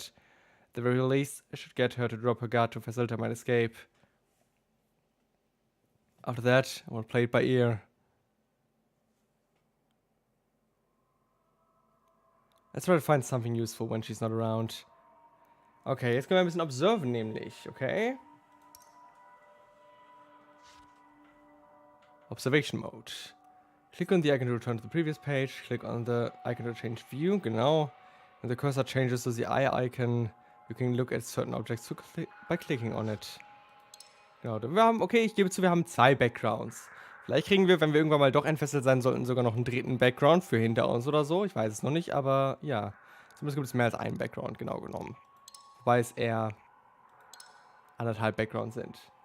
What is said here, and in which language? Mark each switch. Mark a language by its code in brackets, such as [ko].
[en] At the very least, I should get her to drop her guard to facilitate my escape. After that, I will play it by ear. Let's try to find something useful when she's not around. [de] Okay, jetzt können wir ein bisschen observen, nämlich, okay? [en] Observation Mode. Click on the icon to return to the previous page. Click on the icon to change view, [de] genau. [en] When the cursor changes to the eye icon, you can look at certain objects by clicking on it. [de] Genau, wir haben, okay, ich gebe zu, wir haben 2 Backgrounds. Vielleicht kriegen wir, wenn wir irgendwann mal doch entfesselt sein sollten, sogar noch einen dritten Background für hinter uns oder so. Ich weiß es noch nicht, aber ja. Zumindest gibt es mehr als einen Background, genau genommen. Wobei es eher 1,5 Backgrounds sind.